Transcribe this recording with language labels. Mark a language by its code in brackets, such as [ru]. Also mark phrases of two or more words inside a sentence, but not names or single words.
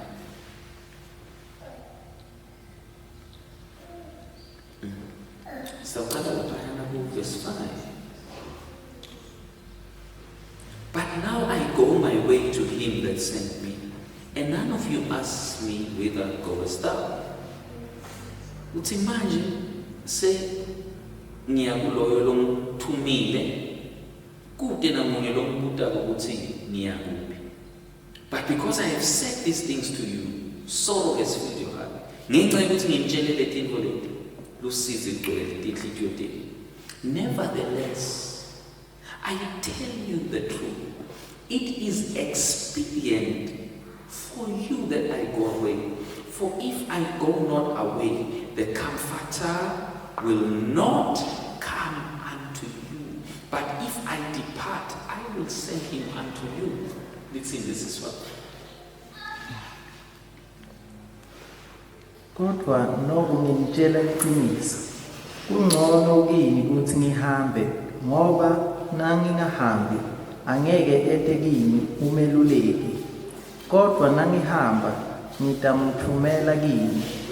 [en] Verse 5. But now I go my way to Him that sent me, and none of you asks me, whither goest thou? [ss] Uthi manje se ngiyakuloyo longithumile kude namunye lombuta ukuthi ngiyakuphi. [en] But because I have said these things to you, sorrow has filled your heart. [ss] Ngenxa yokuthi ngimtshelele tinto leti lusizi ligcwele tinhliziyo zenu. [en] Nevertheless, I tell you the truth. It is expedient for you that I go away. For if I go not away, the Comforter will not come unto you. But if I depart, I will send him unto you. Listen, this is what. [ss] Kodwa noku ngimtshela iqiniso. Kungcono kini ukuthi ngihambe ngoba nangingahambi angeke ete kini umeluleki. Kodwa nangihamba ngitamthumela kini.